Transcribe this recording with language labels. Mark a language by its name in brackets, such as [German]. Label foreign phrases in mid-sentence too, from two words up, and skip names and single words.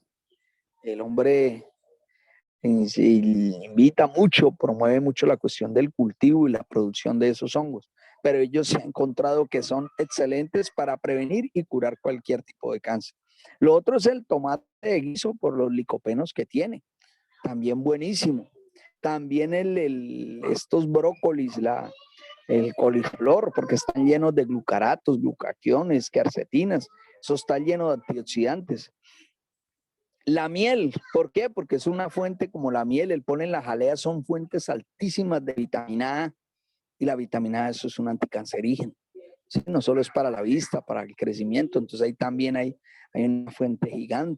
[Spanish] El hombre invita mucho, promueve mucho la cuestión del cultivo y la producción de esos hongos, pero ellos se han encontrado que son excelentes para prevenir y curar cualquier tipo de cáncer. Lo otro es el tomate de guiso por los licopenos que tiene, también buenísimo. También estos brócolis, el coliflor, porque están llenos de glucaratos, glucaquiones, quercetinas, eso está lleno de antioxidantes. La miel, ¿por qué? Porque es una fuente como la miel, el polen, la jalea son fuentes altísimas de vitamina A y la vitamina A eso es un anticancerígeno. ¿sí? No solo es para la vista, para el crecimiento, entonces ahí también hay una fuente gigante.